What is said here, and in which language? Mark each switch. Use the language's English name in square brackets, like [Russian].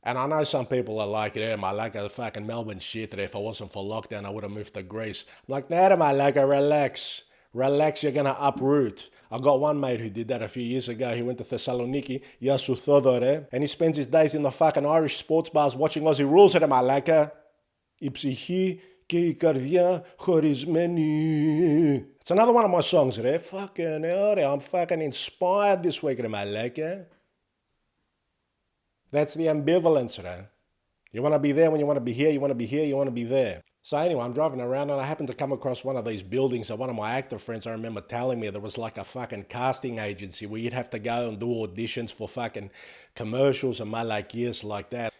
[English] And I know some people are like, yeah, I like a fucking Melbourne shit there. If I wasn't for lockdown, I would have moved to Greece. I'm like, nah, I like a relax. Relax, you're gonna uproot. I got one mate who did that a few years ago. He went to Thessaloniki, [Greek] Yasu [English] Thodore, and he spends his days in the fucking Irish sports bars watching Aussie rules at Malaka. [Greek] Η ψυχή και η καρδιά χωρισμένη. [English] It's another one of my songs, [Greek] ρε. [English] Fucking hell, I'm fucking inspired this week, [Greek] ρε Malaka. [English] That's the ambivalence, [Greek] ρε. [English] You want to be there when you want to be here, you want to be here, you want to be there. So anyway, I'm driving around and I happened to come across one of these buildings that one of my actor friends, I remember telling me there was like a fucking casting agency where you'd have to go and do auditions for fucking commercials and malakias like that.